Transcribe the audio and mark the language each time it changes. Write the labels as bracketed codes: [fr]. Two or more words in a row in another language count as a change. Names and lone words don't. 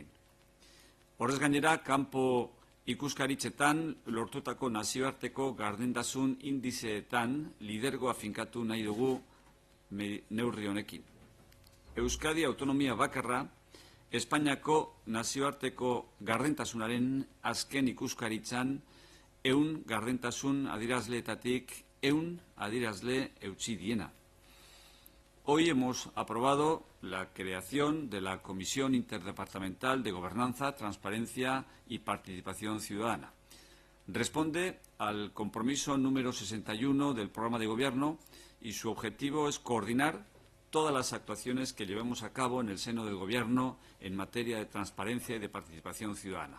[eu] Horrez gainera, kanpo ikuskaritzetan lortutako nazioarteko gardentasun indizeetan lidergoa finkatu nahi dugu neurri honekin. Euskadi autonomia bakarra, Espainiako nazioarteko gardentasunaren azken ikuskaritzan 100 gardentasun adierazleetatik 100 adierazle eutsi diena. [es] Hoy hemos aprobado la creación de la Comisión Interdepartamental de Gobernanza, Transparencia y Participación Ciudadana. Responde al compromiso número 61 del programa de Gobierno y su objetivo es coordinar todas las actuaciones que llevemos a cabo en el seno del Gobierno en materia de transparencia y de participación ciudadana.